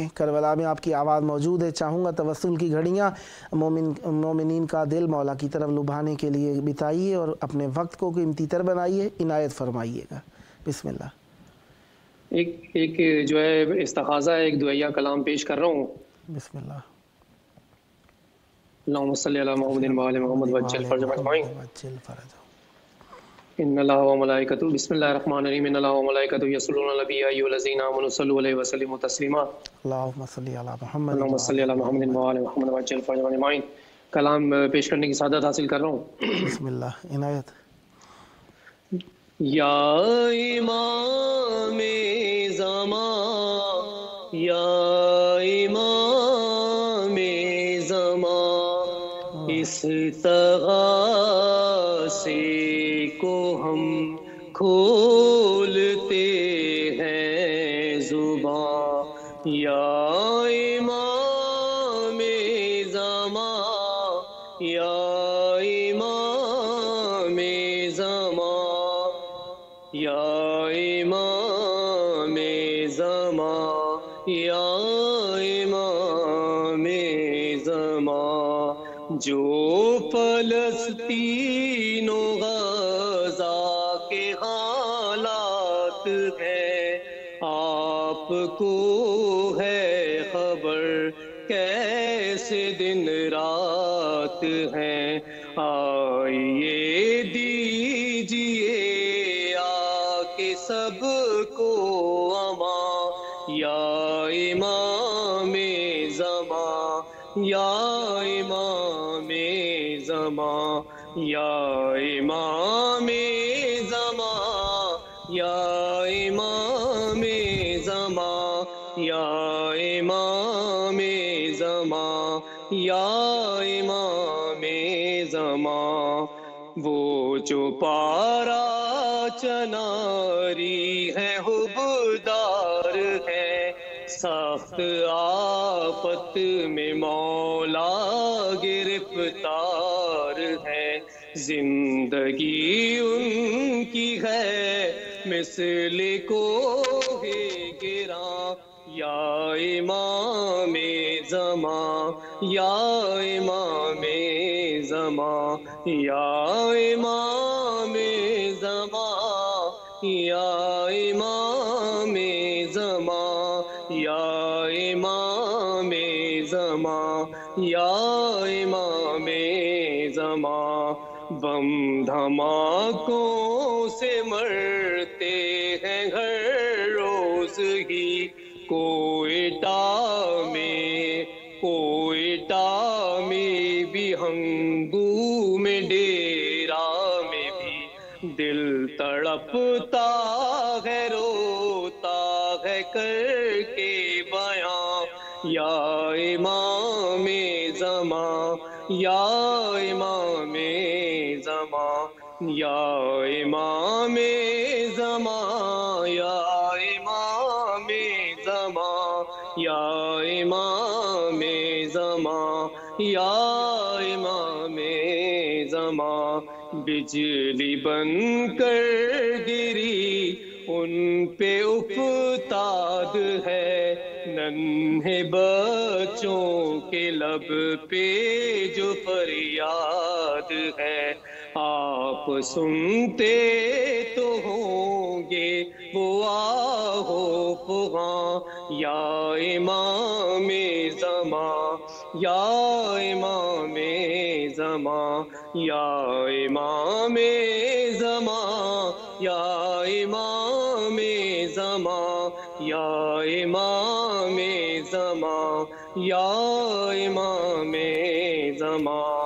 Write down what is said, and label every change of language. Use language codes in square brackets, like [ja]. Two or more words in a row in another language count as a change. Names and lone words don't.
[ur] کربلا میں آپ کی آواز موجود ہے. چاہوں گا توسل کی گھڑیاں مومنین کا دل مولا کی طرف لبھانے کے لیے بتائیے اور اپنے وقت کو قیمتی تر بنائیے. عنایت فرمائیے گا. [ar] بسم اللہ. [ur] ایک جو ہے استخاذہ ہے، ایک دعائیہ کلام پیش کر رہا ہوں. [ar] بسم اللہ. اللہم صلی علی محمد و آل محمد وعجل فرجهم اجمعین. ان اللہ و ملائکتہ، بسم اللہ الرحمن الرحیم، ان اللہ و ملائکتہ یصلون علی النبی یا ایھا الذین آمنوا صلوا علیہ وسلموا تسلیما. اللہم صلی علی محمد اللہم صلی علی محمد و آل محمد وعجل فرجهم اجمعین. [ur] کلام پیش کرنے کی سعادت حاصل کر رہا ہوں. [ar] بسم اللہ. عنایت. [ur] یا امام زمان، یا امام زمان، اس تغاثے کو ہم کھولتے ہیں زبان. یا امام زمان، یا امام زمان، یا امام زمان، یا امام زمان. جو فلسطین و غزہ کے حالات ہیں آپ کو ہے خبر، کیسے دن رات ہیں. آئیے دیجیے آ کے سب کو امان. یا امام زمان، یا امام زمان، یا امام زمان، یا امام زمان، یا امام زمان، یا امام زمان. وہ جو پارا چناری ہے حبدار ہے، سخت آفت میں مولا گرفتار ہے. زندگی ان کی ہے مثل کو گراں. یا امام زمان، یا امام زمان، یا امام زمان، یا امام زمان، یا امام زمان، یا امام زمان. بم دھماکوں سے مرتے ہیں ہر روز ہی، کوئٹہ میں بھی، ہنگو میں ڈیرا میں بھی. دل تڑپتا ہے، روتا ہے کر کے بیان. یا امام زمان، یا امام زمان، یا امام زمان، یا امام زمان، یا امام زمان، یا امام زمان. بجلی بن کر گری ان پہ افتاد ہے، ننھے بچوں کے لب پہ جو فریاد ہے. آپ سنتے تو ہوں گے وہ آہو فغاں. یا امام زمان، یا امام زمان، یا امام زمان، یا امام زمان، یا امام زمان، یا امام زمان.